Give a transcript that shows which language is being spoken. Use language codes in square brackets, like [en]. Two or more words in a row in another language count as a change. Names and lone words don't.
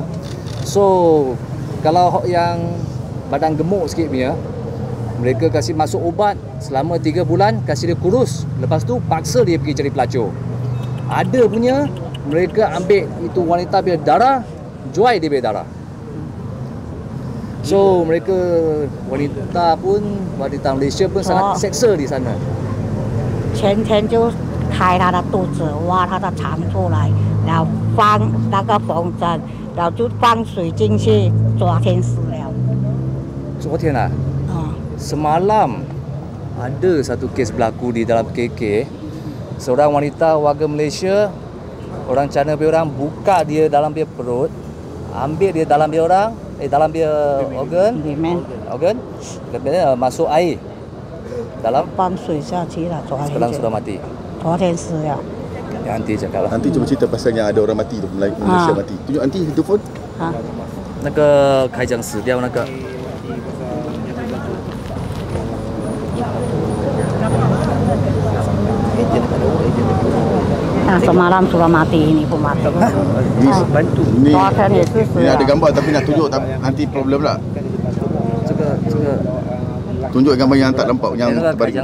[ms] So kalau yang badan gemuk sikit punya, mereka kasih masuk ubat selama 3 bulan, kasih dia kurus, lepas tu paksa dia pergi cari pelacur. Ada punya mereka ambil itu wanita punya darah, jual dia punya darah. So mereka wanita Malaysia pun sangat seksa di sana. [zh] 前天就开他的肚子，挖他的肠出来，然后放那个缝针，然后就放水进去，昨天死了。昨天啊, [ms] semalam ada satu kes berlaku di dalam KK. Seorang wanita warga Malaysia, orang China punya orang buka dia dalam dia perut, ambil dia dalam dia orang, dalam dia organ, masuk air dalam [zh] 放水下去了， [ms] sekarang sudah mati. [zh] 昨天死了。 [ms] Nanti cakap lah. Nanti cuba cerita pasal yang ada orang mati tu, Malaysia mati. Tunjuk nanti telefon. [zh] 那个开枪死掉那个。 [ms] Nah, semalam sudah mati, ini pun mati. Bantu. Ini ada gambar tapi nak tunjuk nanti problem lah. Tunjuk gambar yang tak nampak yang terbaring.